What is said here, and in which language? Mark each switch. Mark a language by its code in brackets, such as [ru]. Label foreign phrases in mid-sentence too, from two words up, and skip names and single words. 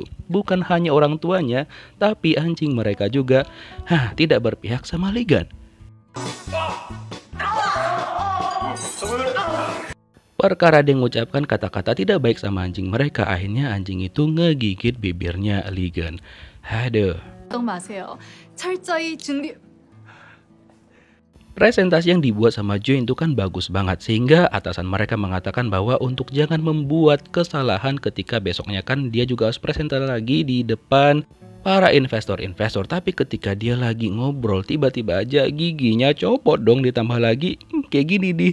[id] Bukan hanya orang tuanya, tapi anjing mereka juga tidak berpihak sama Ligon. Perkara dia mengucapkan kata-kata tidak baik sama anjing mereka, akhirnya anjing itu ngegigit bibirnya Ligon. Aduh. [ko] 걱정 마세요. 철저히 준비. [id] Presentasi yang dibuat sama Join itu kan bagus banget, sehingga atasan mereka mengatakan bahwa untuk jangan membuat kesalahan ketika besoknya kan dia juga harus presentasi lagi di depan para investor-investor. Tapi ketika dia lagi ngobrol, tiba-tiba aja giginya copot dong, ditambah lagi kayak gini nih.